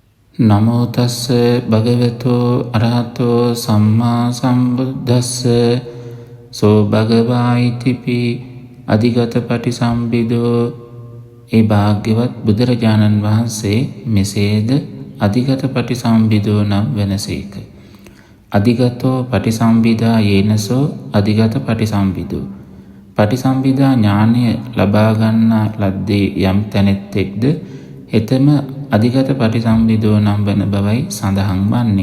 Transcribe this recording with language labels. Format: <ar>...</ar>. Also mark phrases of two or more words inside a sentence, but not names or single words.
<pi>නමෝ තස්ස භගවතෝ අරහතෝ සම්මා සම්බුද්දස්ස සෝ භගවා ඉතිපි අධිගත පටිසම්භිදෝ.</pi> <si>ඒ භාග්‍යවත් බුදුරජාණන් වහන්සේ මෙසේද</si> <pi>අධිගත පටිසම්භිදෝ</pi> <si>නම් වෙනසේක.</si> <pi>අධිගතෝ පටිසම්භිදා යේනසෝ අධිගත පටිසම්භිදෝ.</pi> <si>පටිසම්භිදා ඥානය ලබා ගන්නා ලද්දේ යම් තැනෙත්තෙක්ද හෙතෙම</si> <pi>අධිගත පටිසම්භිදෝ</pi> <si>නම් වන බවයි සඳහන් වන්නේ.</si>